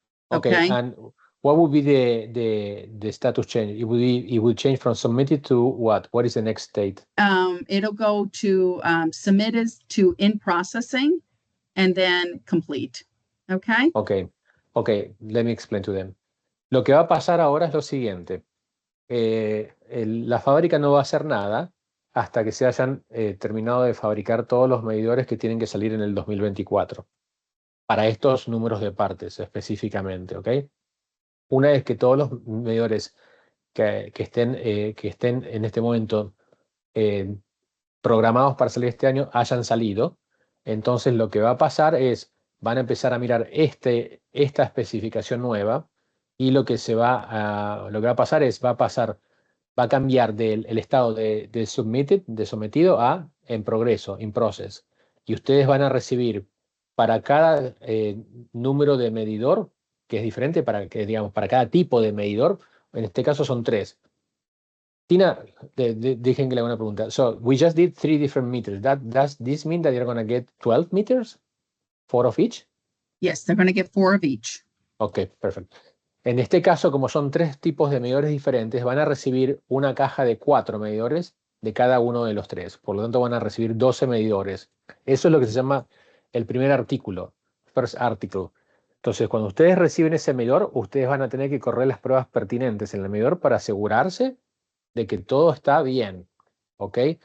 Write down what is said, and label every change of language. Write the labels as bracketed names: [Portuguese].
[English] Okay. And what would be the status change? It will change from submitted to what? What is the next state? It'll go to submitted to in processing, and then complete. Okay. Okay. Let me explain to them. [Spanish] Lo que va a pasar ahora es lo siguiente. La fábrica no va a hacer nada hasta que se hayan terminado de fabricar todos los medidores que tienen que salir en el 2024. para estos números de partes específicamente, ¿ok? Una vez que todos los medidores que estén en este momento programados para salir este año hayan salido, entonces lo que va a pasar es, van a empezar a mirar esta especificación nueva y lo que va a pasar es, va a cambiar el estado de sometido a en progreso, in process. Y ustedes van a recibir para cada número de medidor, que es diferente digamos, para cada tipo de medidor, en este caso son 3. Tina, dejen que le haga una pregunta. [English] So, we just did 3 different meters. Does this mean that you're going to get 12 meters? 4 of each? Yes, they're going to get 4 of each. [Spanish] Ok, perfecto. En este caso, como son 3 tipos de medidores diferentes, van a recibir una caja de 4 medidores de cada uno de los 3. Por lo tanto, van a recibir 12 medidores. Eso es lo que se llama el primer artículo, first article. Entonces, cuando ustedes reciben ese medidor, ustedes van a tener que correr las pruebas pertinentes en el medidor para asegurarse de que todo está bien. ¿Ok?